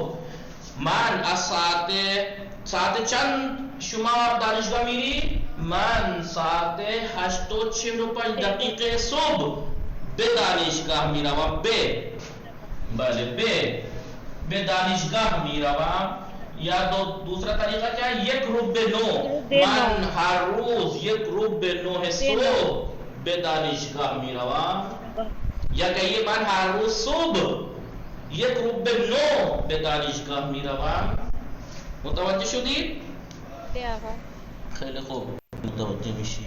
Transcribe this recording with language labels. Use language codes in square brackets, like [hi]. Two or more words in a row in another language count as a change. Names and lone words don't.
[fa] من از ساعت چند شما دانشگاه میری؟ من ساعت 8:45 صبح به دانشگاه میروم. بله به دانشگاه میروم. [ur] یا دوسرا طریقہ کیا ہے؟ [fa] 8:45 من ہر روز 8:45 صبح به دانشگاه میروم. [ur] یا کہیے [fa] من ہر روز صبح 8:45 به دانشگاه میروم. متوجه شدید؟ خیلی خوب متوجه میشی.